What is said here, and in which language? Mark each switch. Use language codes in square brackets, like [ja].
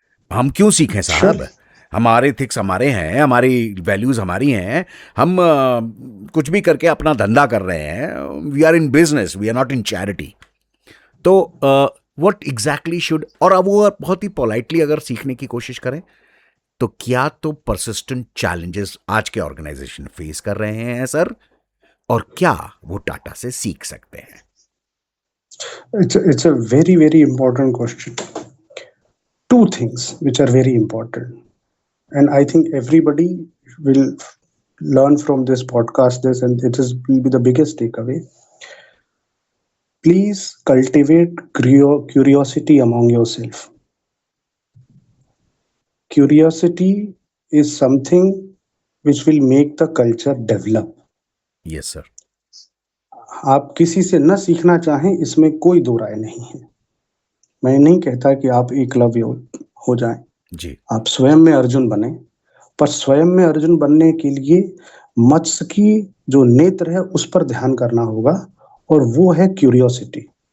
[hi] हम क्यों सीखें साहब, हमारे थिक्स हमारे हैं, हमारी वैल्यूज हमारी हैं, हम कुछ भी करके अपना धंधा कर रहे हैं, [en] We are in business, we are not in charity. तो what exactly should, [hi] और अब वो बहुत ही पोलाइटली अगर सीखने की कोशिश करें तो क्या तो परसिस्टेंट चैलेंजेस आज के ऑर्गेनाइजेशन फेस कर रहे हैं सर, और क्या वो टाटा से सीख सकते हैं? [en] it's a very very important question. Two things which are very important, and I think everybody will learn from this podcast this, and will be the biggest takeaway. Please cultivate curiosity among yourself. Curiosity is something which will make the culture develop. Yes sir. [hi] आप किसी से न सीखना चाहें, इसमें कोई दो राय नहीं है। मैं नहीं कहता कि आप एकलव्य हो जाएं, जी। आप स्वयं में अर्जुन बने, पर स्वयं में अर्जुन बनने के लिए मत्स्य की जो नेत्र है उस पर ध्यान करना होगा, और वो है क्यूरियोसिटी।